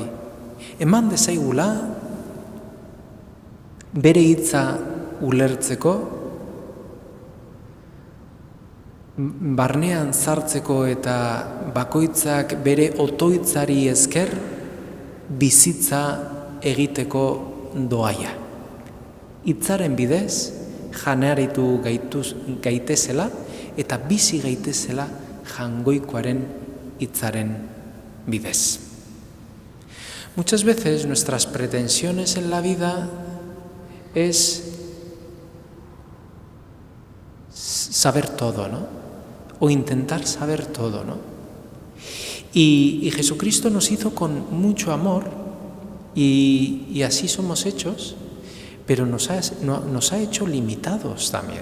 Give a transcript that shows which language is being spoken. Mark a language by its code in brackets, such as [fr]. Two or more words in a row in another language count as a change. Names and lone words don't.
[eu] Eman dezaigula bere hitza ulertzeko, barnean sartzeko eta bakoitzak bere otoitzari esker bizitza egiteko doaia. Hitzaren bidez janearitu gaitezela eta bizi gaitezela jangoikoaren hitzaren bidez. [es] Muchas veces nuestras pretensiones en la vida es saber todo, ¿no? O intentar saber todo, ¿no? Y Jesucristo nos hizo con mucho amor y así somos hechos, pero nos ha hecho limitados también.